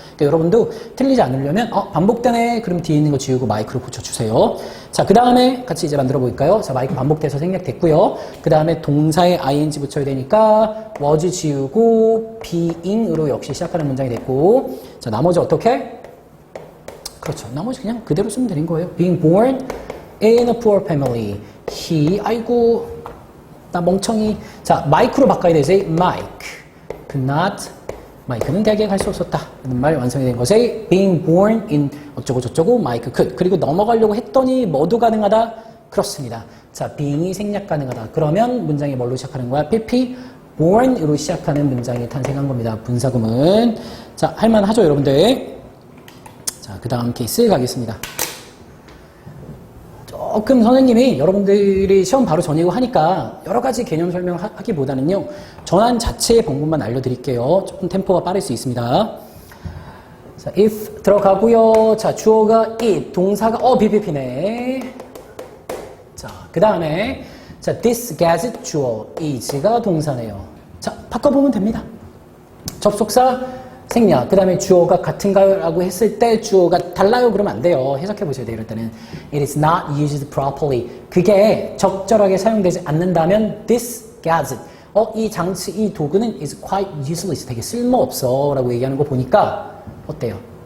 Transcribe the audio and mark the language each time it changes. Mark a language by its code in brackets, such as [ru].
[ko] 그러니까 여러분도 틀리지 않으려면 반복되네. 그럼 뒤에 있는 거 지우고 마이크로 고쳐주세요. 자, 그 다음에 같이 이제 만들어 볼까요? 자, 마이크 반복돼서 생략됐고요. 그 다음에 동사에 ing 붙여야 되니까 was 지우고 being으로 역시 시작하는 문장이 됐고, 자, 나머지 어떻게? 그렇죠. 나머지 그냥 그대로 쓰면 되는 거예요. [en] being born in a poor family. [ko] he, 아이고, 나 멍청이. 자, 마이크로 바꿔야 되지. [en] Mike could not, [ko] 마이크는 대학에 갈 수 없었다. 라는 말 완성이 된 것에 [en] being born in [ko] 어쩌고 저쩌고 [en] Mike could. [ko] 그리고 넘어가려고 했더니 뭐도 가능하다? 그렇습니다. 자, being이 생략 가능하다. 그러면 문장이 뭘로 시작하는 거야? PP, born으로 시작하는 문장이 탄생한 겁니다. 분사구문. 자, 할만하죠, 여러분들? 자, 그 다음 케이스 가겠습니다. 조금 선생님이 여러분들이 시험 바로 전이고 하니까 여러 가지 개념 설명하기보다는요, 전환 자체의 방법만 알려드릴게요. 조금 템포가 빠를 수 있습니다. 자, if 들어가고요. 자, 주어가 it, 동사가 BPP네. 자, 그 다음에 자, [en] this gazette [ko] 주어, is가 동사네요. 자, 바꿔보면 됩니다. 접속사 생략. 그 다음에 주어가 같은가요? 라고 했을 때 주어가 달라요? 그러면 안 돼요. 해석해 보셔야 돼요. [en] 이럴 때는 it is not used properly. [ko] 그게 적절하게 사용되지 않는다면 [en] this gadget. [ko] 이 장치, 이 도구는 [en] is quite useless. [ko] 되게 쓸모없어. 라고 얘기하는 거 보니까 어때요?